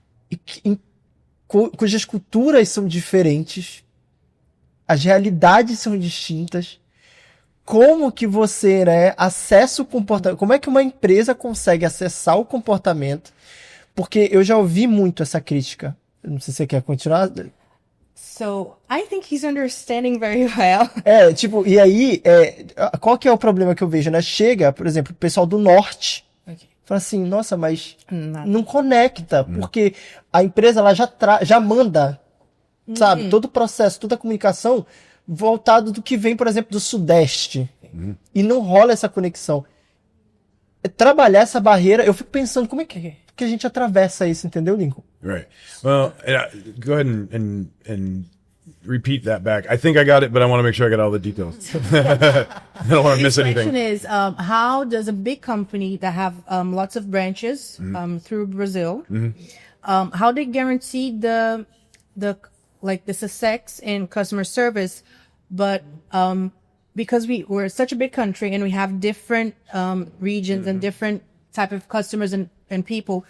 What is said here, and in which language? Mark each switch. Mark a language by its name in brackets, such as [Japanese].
[Portuguese] E cujas culturas são diferentes, as realidades são distintas. Como que você, né, acessa o comportamento? Como é que uma empresa consegue acessar o comportamento? Porque eu já ouvi muito essa crítica. Não sei se você quer continuar. [English] So, I think he's understanding very well. [Portuguese] E aí, qual que é o problema que eu vejo, né? Chega, por exemplo, o pessoal do norte, fala assim, nossa, mas não conecta, porque a empresa ela já manda, sabe, todo o processo, toda a comunicação voltado do que vem, por exemplo, do sudeste. E não rola essa conexão. Trabalhar essa barreira, eu fico pensando, como é que a gente atravessa isso, entendeu, Lincoln? [English] Right. Well, go ahead and repeat that back. I think I got it, but I want to make sure I got all the details. I don't want to miss The anything. question is, how does a big company that have lots of branches through Brazil, how they guarantee the success in customer service, but because we're such a big country and we have different regions and different type of customers and people.